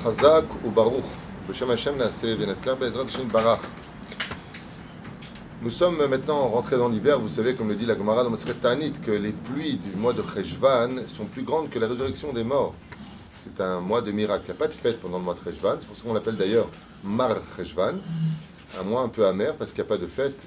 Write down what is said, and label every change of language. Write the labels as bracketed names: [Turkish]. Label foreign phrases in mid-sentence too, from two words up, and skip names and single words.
[Hebrew] חזק וברוך בשם השם נעשה ונצליח בעזרת השם ברוך. [French] Nous sommes maintenant rentrés dans l'hiver. Vous savez, comme le dit la Gemara dans Masechet Ta'anit, que les pluies du mois de Cheshvan sont plus grandes que la résurrection des morts. C'est un mois de miracle. Il n'y a pas de fête pendant le mois de Cheshvan. C'est pour ça qu'on l'appelle d'ailleurs Mar Cheshvan, un mois un peu amer parce qu'il n'y a pas de fête.